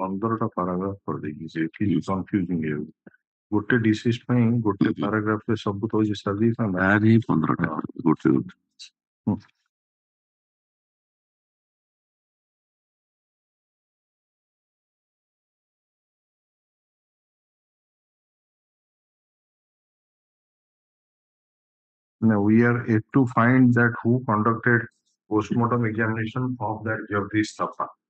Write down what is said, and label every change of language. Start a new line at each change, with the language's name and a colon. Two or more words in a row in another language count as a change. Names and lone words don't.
Odia: 15टा ପାରାଗ୍ରାଫ କରିଦେଇଛି ସେଠି କନଫ୍ୟୁଜିଂ ହେଇଯାଉଛି ଗୋଟେ ଡିସିଜ ପାଇଁ ଗୋଟେ ପାରାଗ୍ରାଫରେ ସବୁ ତ ସାରି ଦେଇଥାନ୍ତା ତାର ହିଁ 15ଟା ଗୋଟେ
English: Now we are yet to find that who conducted postmortem examination of that Jagdish Thapa.